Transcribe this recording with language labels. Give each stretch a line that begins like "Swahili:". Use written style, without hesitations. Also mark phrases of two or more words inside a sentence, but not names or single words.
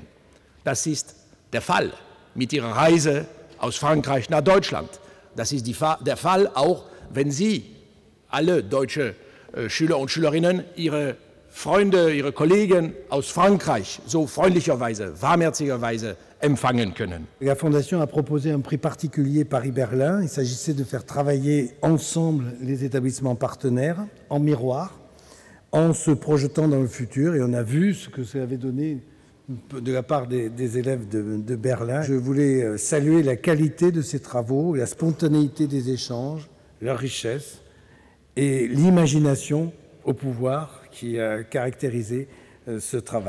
German: Das ist der Fall mit Ihrer Reise aus Frankreich nach Deutschland. Das ist der Fall auch, wenn Sie, alle deutsche Schüler und Schülerinnen, Ihre Freunde, Ihre Kollegen aus Frankreich so freundlicherweise, warmherzigerweise empfangen können.
French: La Fondation a proposé un prix particulier Paris-Berlin. Il s'agissait de faire travailler ensemble les établissements partenaires en miroir, en se projetant dans le futur. Et on a vu ce que ça avait donné de la part des élèves de Berlin. Je voulais saluer la qualité de ces travaux, la spontanéité des échanges, leur richesse et l'imagination au pouvoir qui a caractérisé ce travail.